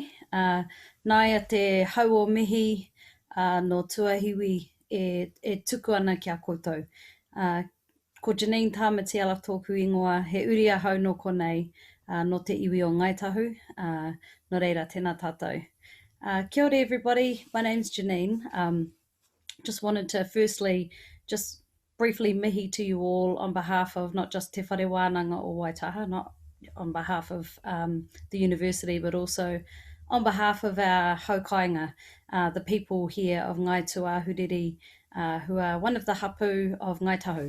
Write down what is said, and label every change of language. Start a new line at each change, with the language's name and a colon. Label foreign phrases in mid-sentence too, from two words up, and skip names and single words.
Māori: Nai a te hau o mihi no tuahiwi e tuku ana kia koutou. Ko Janine Tāmatiala tōku ingoa, he uri a hau no konei no te iwi o Ngaitahu. No reira, tēnā tātou. Kia ora
English: everybody, my name's Janine. Just wanted to firstly just briefly mihi to you all on behalf of not just Te Whare Wānanga o Waitaha, not on behalf of the university, but also on behalf of our haukainga, the people here of Ngai Tuahuriri, who are one of the hapu of Ngaitahu.